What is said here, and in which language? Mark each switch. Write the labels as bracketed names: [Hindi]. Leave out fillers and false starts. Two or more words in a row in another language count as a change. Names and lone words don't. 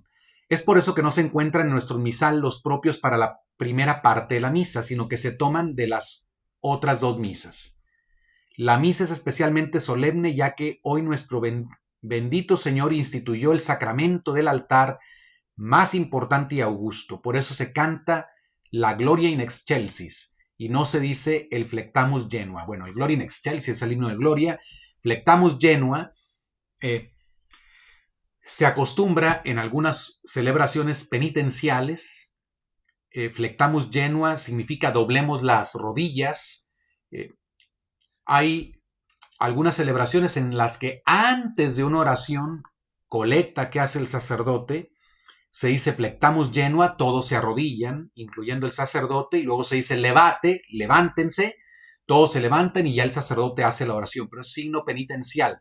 [Spanish] Es por eso que no se encuentran en nuestro misal los propios para la primera parte de la misa, sino que se toman de las otras 2 misas. La misa es especialmente solemne, ya que hoy nuestro bendito Señor instituyó el sacramento del altar más importante y augusto. Por eso se canta la Gloria in excelsis y no se dice el [Latin] Flectamus Genua. [Spanish] Bueno, el Gloria in excelsis es el himno de gloria. [Latin] Flectamus Genua [Spanish] se acostumbra en algunas celebraciones penitenciales. [Latin] Flectamus Genua [Spanish] significa doblemos las rodillas. Hay algunas celebraciones en las que antes de una oración colecta que hace el sacerdote, se dice [Latin] Flectamus Genua, [Spanish] todos se arrodillan, incluyendo el sacerdote, y luego se dice levate, levántense, todos se levantan y ya el sacerdote hace la oración, pero es signo penitencial.